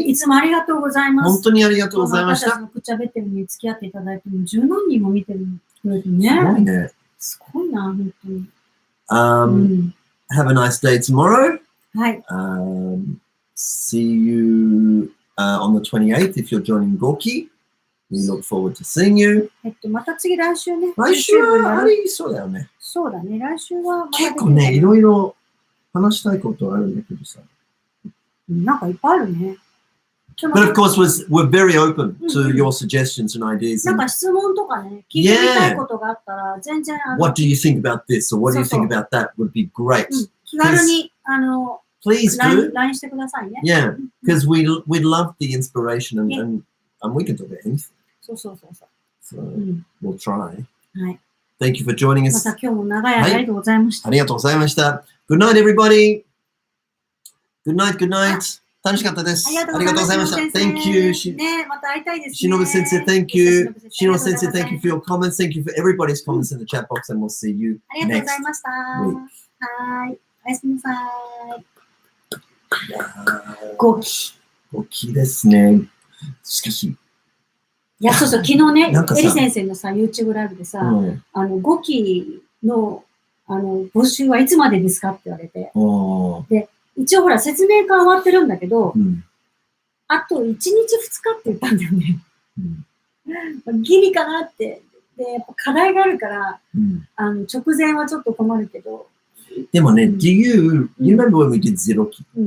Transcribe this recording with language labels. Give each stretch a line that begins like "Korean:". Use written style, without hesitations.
Japanese: いつもありがとうございます。本当にありがとうございました。私たちのくっちゃべってるに付き合っていただいても10万人も見てるのね。すごいね。すごいな、本当に。
English: Have a nice day tomorrow.
Japanese: はい。
English: See you on the 28th if you're joining Gorky. We look forward to seeing you.
Japanese: また次来週ね。来週はありそうだよね。そうだね。来週は結構ね、いろいろ話したいことあるんだけどさ。なんかいっぱいあるね。
English: But of course, we're very open to your suggestions and ideas.
Japanese: なんか質問とかね、聞いてみたいことがあったら、全然
English: What do you think about this or what do you think about that would be great.
Japanese: 気軽に
English: Please do.
Japanese: LINE してくださいね。
English: Yeah, because we love the inspiration and we can do anything.
Japanese: そう。
English: So we'll try.
Japanese: はい。
English: Thank you for joining us.
Japanese: また今日も長い間ありがとうございました。ありがとうございました。
English: Good night, everybody. Good night, good night.
Japanese: 楽しかったです。ありがとうございました。
English: Thank you.
Japanese: ね、また会いたいですね。しのぶ先生、
English: Thank you. しのぶ先生、Thank you for your comments. Thank you for everybody's comments in the chat box and we'll see you
Japanese: ありがとうござい
English: next
Japanese: ました。はい。おやすみなさい。 5期ですね。しかし。いや、そう、昨日ね、エリ先生のさ、YouTube ライブでさ、5期の、募集はいつまでですかって言われて。で、一応ほら、説明会終わってるんだけど、あと1日2日って言ったんだよね。ギリかなって。で、やっぱ課題があるから、直前はちょっと困るけど。でもね、
English: do you remember when we did 0期?